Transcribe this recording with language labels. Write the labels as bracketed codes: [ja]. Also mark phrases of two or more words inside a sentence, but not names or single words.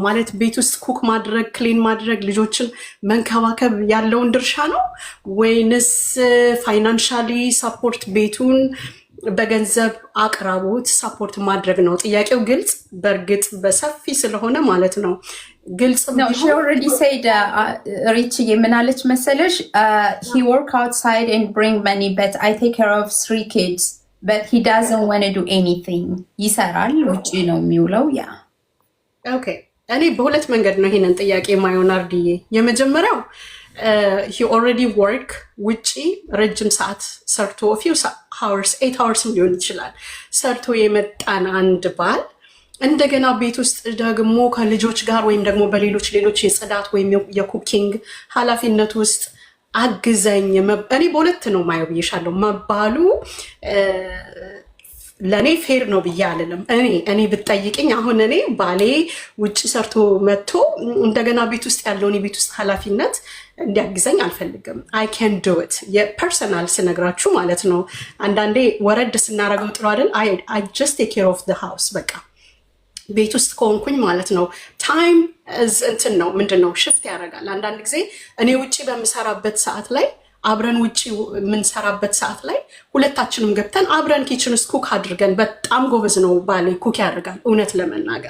[am] ማለት ቤት ውስጥ ኩክ ማድረግ፣ ክሊን ማድረግ፣ ልጆችን መንከባከብ ያለውን ድርሻ ነው ወይንስ [en] financially support [am] ቤቱን በገንዘብ አቅራቦት ሳፖርት ማድረግ ነው። ጥያቄው ግልጽ፣ በእርግጥ በሰፊ ስለሆነ ማለት ነው። ግልጽ [en] ነው። she already said [am] ሪች የምናለች መሰለሽ [en] he work outside and bring money but I take care of 3 kids but he doesn't want to do anything. [am] ይሰራል፣ ውጪ ነው የሚውለው። ያ ኦኬ። እኔ በሁለት መንገድ ነው ይሄንን ጥያቄ ማየውን አርድዬ። የመጀመሪያው [en] he already work [am] ውጪ ረጅም ሰዓት ሰርቶ [en] few hours 8 hours [am] ሊሆን ይችላል ሰርቶ የመጣን አንድ ባል እንደገና ቤት ውስጥ ደግሞ ከልጆች ጋር ወይም ደግሞ በሌሎች የጽዳት ወይም የኩኪንግ ኃላፊነት ውስጥ አግዘኝ እኔ በሁለት ነው ማየው ብዬሻለሁ። መባሉ ለኔ ፌር ነው ብዬ አልልም። እኔ ብትጠይቅኝ አሁን እኔ ባሌ ውጪ ሰርቶ መጥቶ እንደገና ቤት ውስጥ ያለውን የቤት ውስጥ ኃላፊነት እንዲያግዘኝ አልፈልግም። [en] I can do it [am] የፐርሰናል ስነግራችሁ ማለት ነው። አንዳንዴ ወረድ ስናረገው ጥሩ አይደል? [en] I just take care of the house [am] በቃ ቤት ውስጥ ከሆንኩኝ ማለት ነው። ታይም እንትን ነው ምንድነው ሽፍት ያደርጋል። አንዳንድ ጊዜ እኔ ውጪ በምሰራበት ሰዓት ላይ አብረን ውጪ የምንሰራበት ሰዓት ላይ ሁለታችንም ገብተን አብረን ኪችን ውስጥ ኩክ አድርገን በጣም ጎበዝ ነው ባሌ ኩክ ያደርጋል። እውነት ለመናገር